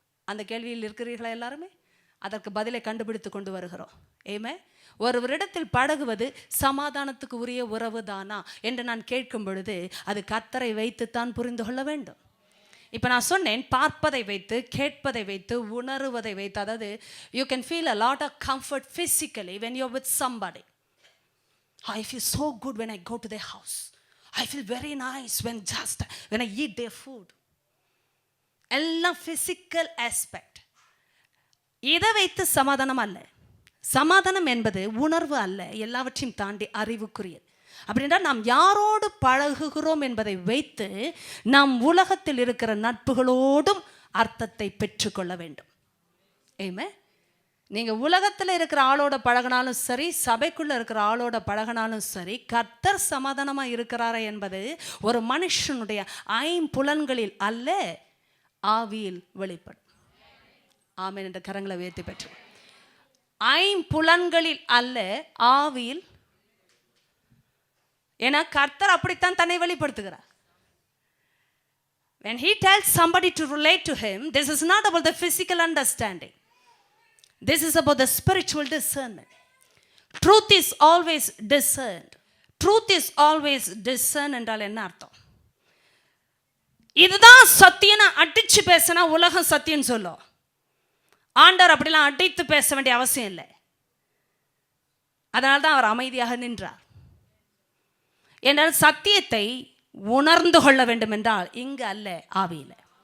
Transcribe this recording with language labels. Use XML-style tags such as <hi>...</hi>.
<ta>அந்த கேள்வியில் இருக்கிறீர்களா எல்லாருமே? அதற்கு பதிலை கண்டுபிடித்து கொண்டு வருகிறோம். ஏமே ஒருவரிடத்தில் பழகுவது சமாதானத்துக்கு உரிய உறவு தானா என்று நான் கேட்கும் பொழுது அது கர்த்தரை வைத்துத்தான் புரிந்து கொள்ள வேண்டும். இப்போ நான் சொன்னேன், பார்ப்பதை வைத்து, கேட்பதை வைத்து, உணருவதை வைத்து.</ta> <en>அதாவது you can feel a lot of comfort physically when you're with somebody. I feel so good when I go to their house. I feel very nice when I eat their food.</en> <ta>எல்லாம்</ta> <en>physical aspect.</en> <ta>இதை வைத்து சமாதானம் அல்ல. சமாதானம் என்பது உணர்வு அல்ல, எல்லாவற்றையும் தாண்டி அறிவுக்குரியது. அப்படின்னா நாம் யாரோடு பழகுகிறோம் என்பதை வைத்து நாம் உலகத்தில் இருக்கிற நட்புகளோடும் அர்த்தத்தை பெற்றுக்கொள்ள வேண்டும். ஏமே நீங்கள் உலகத்தில் இருக்கிற ஆளோட பழகினாலும் சரி, சபைக்குள்ளே இருக்கிற ஆளோட பழகினாலும் சரி, கர்த்தர் சமாதானமாக இருக்கிறாரா என்பது ஒரு மனுஷனுடைய ஐம்புலன்களில் அல்ல, ஆவியில் வெளிப்படும். ஆமென் என்ற கரங்களை உயர்த்தி பெற்று. ஐம்புலன்களில் அல்ல, ஆவியில். ஏன்னா கர்த்தர் அப்படித்தான் தன்னை வெளிப்படுத்துகிறார்.</ta> <en>When he tells somebody to relate to him, this is not about the physical understanding. This is about the spiritual discernment. Truth is always discerned. Truth is always discerned</en> <ta>என்றால் என்ன அர்த்தம்? இதுதான் சத்தியம் அடிச்சு பேசினா உலகம் சத்தியம் சொல்லும். ஆண்டவர் அப்படிலாம் அடித்து பேச வேண்டிய அவசியம் இல்லை. அதனால தான் அவர் அமைதியாக நின்றார். என்றால் சத்தியத்தை உணர்ந்து கொள்ள வேண்டும் என்றால் இங்கு அல்ல, ஆவியில்.</ta>